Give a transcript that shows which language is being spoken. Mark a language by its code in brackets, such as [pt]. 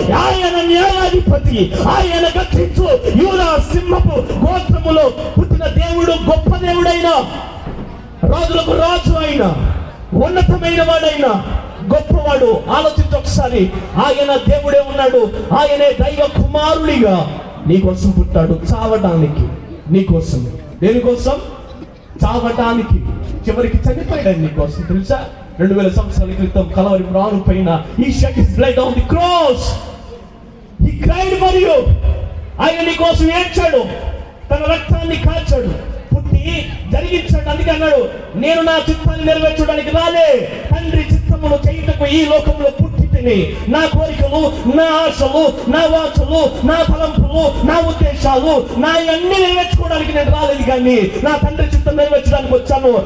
[te] ఆయన న్యాయాధిపతి, ఆయన గర్జించు యూదా సింహపు గోత్రములో పుట్టిన దేవుడు, గొప్ప దేవుడైన, రాజులకు రాజు అయిన, ఉన్నతమైన వాడైన, గొప్పవాడు. ఆలోచించి ఒకసారి. ఆయన దేవుడే ఉన్నాడు. ఆయనే దైవ కుమారుడిగా నీకోసం పుట్టాడు, చావడానికి. నీకోసం. దేనికోసం? చావడానికి. చివరికి చనిపోయాడు నీకోసం. తెలుసా? 2000 సంవత్సరాల క్రితం కలవరి మ్రాను పైన [en] he shed his blood on the cross. He cried for you. [te] ఆయన నీ కోసం ఏడ్చాడు, తన రక్తాన్ని కాల్చాడు, పుట్టి జరిగించాడు. అందుకే అన్నాడు, నేను నా చిత్తాన్ని నెరవేర్చడానికి రాలే, తండ్రి చిత్తమును చేయుటకు ఈ లోకంలో పుట్టి తిని నా కోరికలు, నా ఆశలు, నా వాంఛలు, నా తలంపులు, నా ఉద్దేశాలు, నా అన్ని నెరవేర్చుకోవడానికి నేను రాలేదు, కానీ నా తండ్రి చిత్తం నెరవేర్చడానికి వచ్చాను.